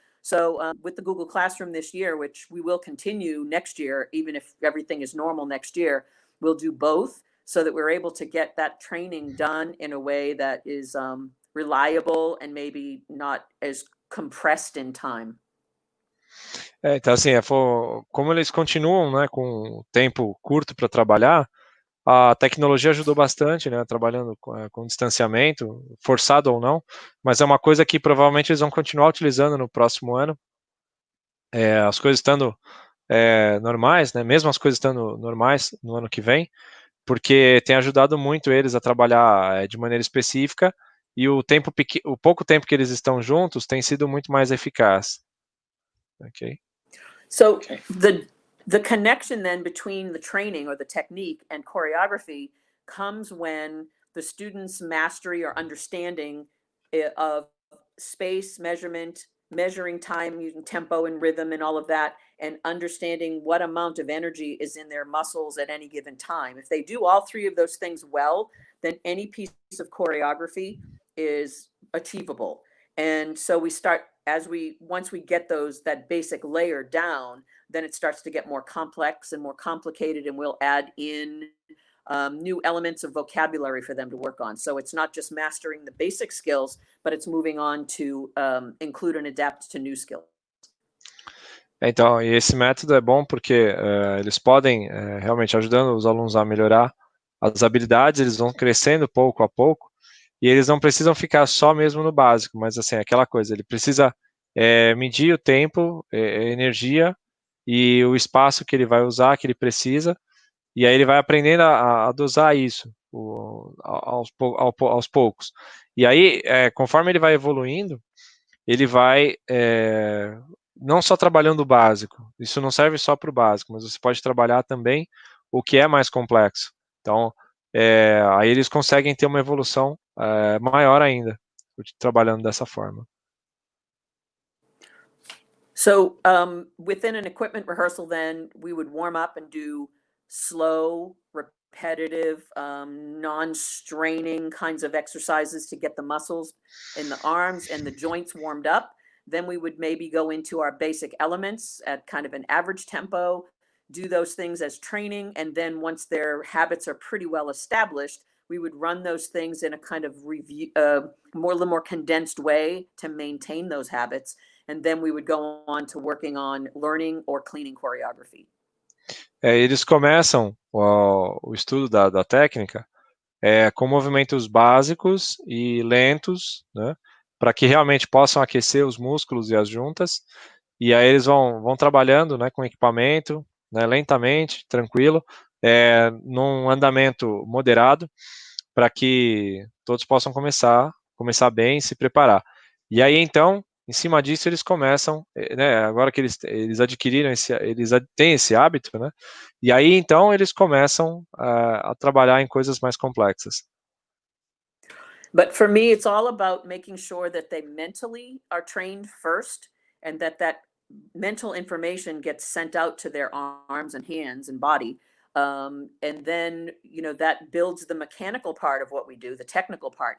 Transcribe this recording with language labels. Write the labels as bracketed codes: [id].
[en] So with the Google Classroom this year, which we will continue next year, even if everything is normal next year, we'll do both so that we're able to get that training done in a way that is reliable and maybe not as compressed in time. [pt] Então, assim, como eles continuam, né, com tempo curto para trabalhar, a tecnologia ajudou bastante, né, trabalhando com distanciamento, forçado ou não, mas é uma coisa que provavelmente eles vão continuar utilizando no próximo ano. As coisas estando normais, né, mesmo as coisas estando normais no ano que vem, porque tem ajudado muito eles a trabalhar de maneira específica e o pouco tempo que eles estão juntos tem sido muito mais eficaz. Ok? [en] So the connection then between the training or the technique and choreography comes when the student's mastery or understanding of space measurement, measuring time using tempo and rhythm and all of that, and understanding what amount of energy is in their muscles at any given time. If they do all three of those things well, then any piece of choreography is achievable. And so we start once we get that basic layer down, then it starts to get more complex and more complicated, and we'll add in new elements of vocabulary for them to work on. So it's not just mastering the basic skills, but it's moving on to include and adapt to new skills. [pt] Então, e esse método é bom porque eles podem, realmente ajudando os alunos a melhorar as habilidades, eles vão crescendo pouco a pouco, e eles não precisam ficar só mesmo no básico, mas assim, aquela coisa, ele precisa medir o tempo, energia e o espaço que ele vai usar, que ele precisa, e aí ele vai aprendendo a dosar isso aos poucos. E aí, conforme ele vai evoluindo, ele vai não só trabalhando o básico, isso não serve só para o básico, mas você pode trabalhar também o que é mais complexo. Então, aí eles conseguem ter uma evolução maior ainda, trabalhando dessa forma. [en] So within an equipment rehearsal, then we would warm up and do slow, repetitive, non-straining kinds of exercises to get the muscles in the arms and the joints warmed up. Then we would maybe go into our basic elements at kind of an average tempo, do those things as training. And then once their habits are pretty well established, we would run those things in a kind of review, little more condensed way to maintain those habits. And then we would go on to working on learning or cleaning choreography. [pt] Eles começam o estudo da técnica com movimentos básicos e lentos, né, para que realmente possam aquecer os músculos e as juntas, e aí eles vão trabalhando, né, com equipamento, né, lentamente, tranquilo, num andamento moderado, para que todos possam começar bem e se preparar. E aí, então, em cima disso, eles começam, né, agora que eles adquiriram eles têm esse hábito, né, e aí, então, eles começam a trabalhar em coisas mais complexas. [en] But for me, it's all about making sure that they mentally are trained first, and that mental information gets sent out to their arms and hands and body. And then, that builds the mechanical part of what we do, the technical part.